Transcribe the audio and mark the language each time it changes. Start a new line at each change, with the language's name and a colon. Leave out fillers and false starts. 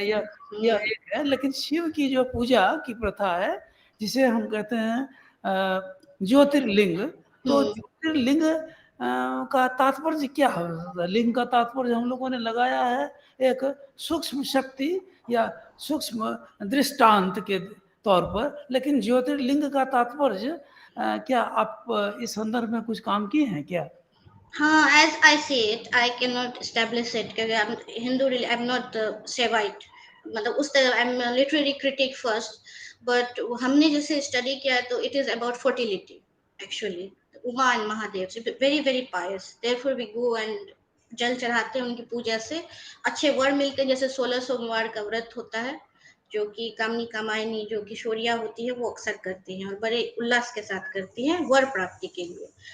Hindi: यह एक है। लेकिन शिव की जो पूजा की प्रथा है, जिसे हम कहते हैं ज्योतिर्लिंग, तो ज्योतिर्लिंग का तात्पर्य क्या है? लिंग का तात्पर्य हम लोगों ने लगाया है एक सूक्ष्म शक्ति या सूक्ष्म दृष्टांत के तौर पर। लेकिन ज्योतिर्लिंग का तात्पर्य क्या आप इस संदर्भ में कुछ काम किए हैं क्या?
English: हाँ, as I see it, I cannot establish it क्योंकि I'm Hindu, really, I'm not Sevite। मतलब उस तरह I'm a literary critic first, but हमने जैसे स्टडी किया है तो it is about fertility actually।
Hindi: Uma and Mahadev, so very very pious, therefore we go and जल चढ़ाते हैं उनकी पूजा से अच्छे वर मिलते हैं। जैसे 16 सोमवार का व्रत होता है जो कि कामनी कामायनी जो किशोरियां होती है वो अक्सर करती हैं और बड़े उल्लास के साथ करती हैं वर प्राप्ति के लिए।